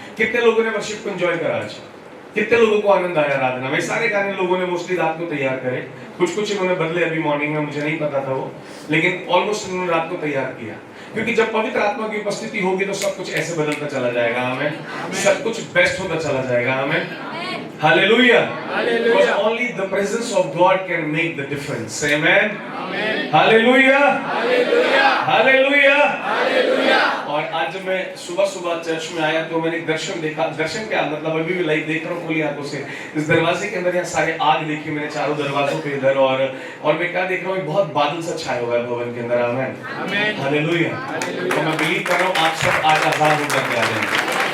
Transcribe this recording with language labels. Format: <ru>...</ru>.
<hi>कितने लोगों ने वर्शिप को एंजॉय करा आज? कितने लोगों को आनंद आया आराधना में? सारे गाने लोगों ने मोस्टली रात को तैयार करे, कुछ इन्होंने बदले अभी मॉर्निंग में, मुझे नहीं पता था वो, लेकिन ऑलमोस्ट इन्होंने रात को तैयार किया। क्योंकि जब पवित्र आत्मा की उपस्थिति होगी तो सब कुछ ऐसे बदलता चला जाएगा। आमीन। सब कुछ बेस्ट होता चला जाएगा। आमीन, hallelujah.</hi> <en>Because only the presence of God can make the difference.</en> <hi>Amen. Hallelujah, hallelujah. और आज जब मैं सुबह चर्च में आया तो मैंने एक दर्शन देखा। दर्शन क्या मतलब, अभी भी लाइव देख रहा हूँ खुली आंखों से। इस दरवाजे के अंदर यहाँ सारे आग देखी मैंने, चारों दरवाजों पे इधर, और मैं क्या देख रहा हूँ, बहुत बादल सा छाया हुआ है भवन के अंदर। आमीन, हालेलुया। तो मैं बिलीव कर रहा हूँ आप सब आज आजाद होकर के आ जाएंगे।</hi>